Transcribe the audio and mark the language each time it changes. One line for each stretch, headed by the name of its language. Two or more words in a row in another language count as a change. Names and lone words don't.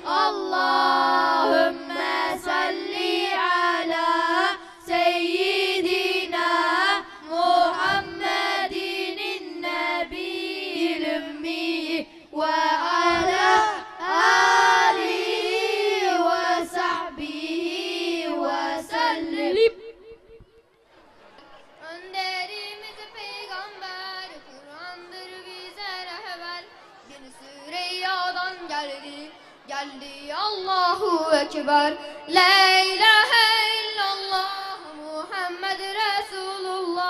Arabic: اللهم صل على سيدنا محمد النبي الأمي وعلى آله وصحبه وسلم.
Turkish: Önderimiz peygamber, Kur'an'dır bize rehber. Yeni Süreyyadan geldi
Arabic: الله أكبر. لا إله إلا الله محمد رسول الله.